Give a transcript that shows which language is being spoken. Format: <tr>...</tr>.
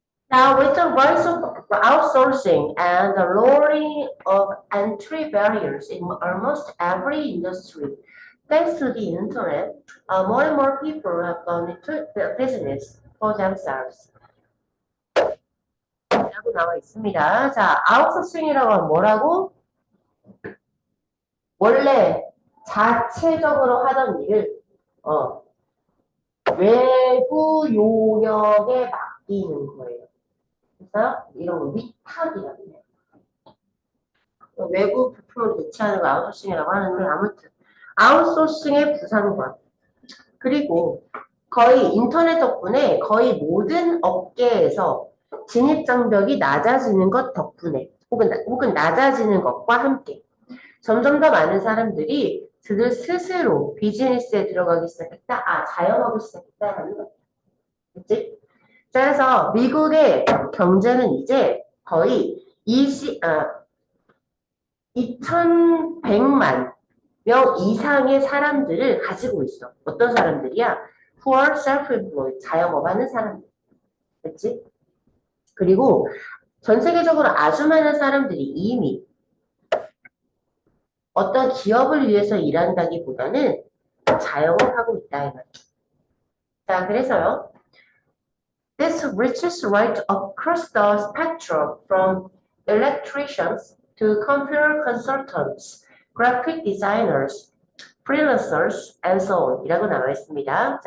<en>Now, with the rise of outsourcing and the lowering of entry barriers in almost every industry, thanks to the internet, more and more people have gone into the business for themselves.</en> <ko>라고 나와 있습니다. 자, 아웃소싱이라고 하면 뭐라고? 원래 자체적으로 하던 일을 외부 용역에 맡기는 거예요. 그래서 이런 거 위탁이라고 해요. 외부 부품을 대체하는 거 아웃소싱이라고 하는데 아무튼 아웃소싱의 부상관 그리고 거의 인터넷 덕분에 거의 모든 업계에서 진입장벽이 낮아지는 것 덕분에 혹은 낮아지는 것과 함께 점점 더 많은 사람들이 그들 스스로 비즈니스에 들어가기 시작했다. 자영업을 시작했다라는 거죠. 그치? 자, 그래서 미국의 경제는 이제 거의 2,100만 명 이상의 사람들을 가지고 있어. 어떤 사람들이야?</ko> <en>Who are self-employed,</en> <ko>자영업하는 사람들. 그치? 그리고 전 세계적으로 아주 많은 사람들이 이미 어떤 기업을 위해서 일한다기보다는 자영업하고 있다. 이 말이야. 자, 그래서요.</ko> <en>This reaches right across the spectrum from electricians to computer consultants, graphic designers, freelancers, and so on</en> <ko>이라고 나와 있습니다.</ko>